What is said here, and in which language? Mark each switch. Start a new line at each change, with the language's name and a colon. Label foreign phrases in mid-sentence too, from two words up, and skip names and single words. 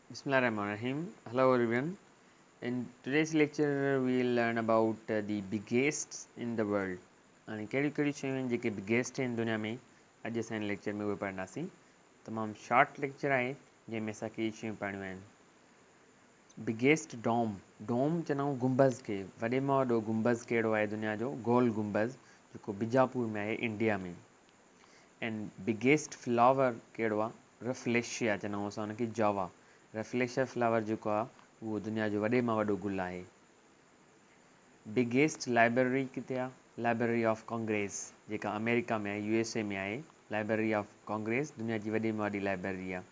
Arabic: Bismillahirrahmanirrahim.
English: Hello everyone. In today's lecture we will learn about the biggest in the world.
Sindhi: And कहिड़ी शयूं आहिनि जेके biggest आहिनि दुनिया में अॼु असां हिन लेक्चर में उहे पढ़ंदासीं. तमामु
English: short lecture
Sindhi: आहे जंहिंमें असांखे इहे शयूं पढ़णियूं आहिनि.
English: biggest dome
Sindhi: चवंदा आहियूं गुंबज़ खे. वॾे में वॾो गुंबज़ कहिड़ो आहे दुनिया जो? गोल गुंबज़ जेको बिजापुर में आहे इंडिया में.
English: and biggest flower
Sindhi: कहिड़ो आहे? रफलेशिया चवंदा आहियूं असां हुनखे जावा. रफलेशिया फ्लावर जेको आहे उहो दुनिया जो वॾे में वॾो गुल आहे.
English: biggest library
Sindhi: किथे आहे? लाइब्रेरी ऑफ कांग्रेस जेका अमेरिका में आहे, USA में आहे. लाइब्रेरी ऑफ कांग्रेस दुनिया जी वॾे में वॾी लाइब्रेरी आहे.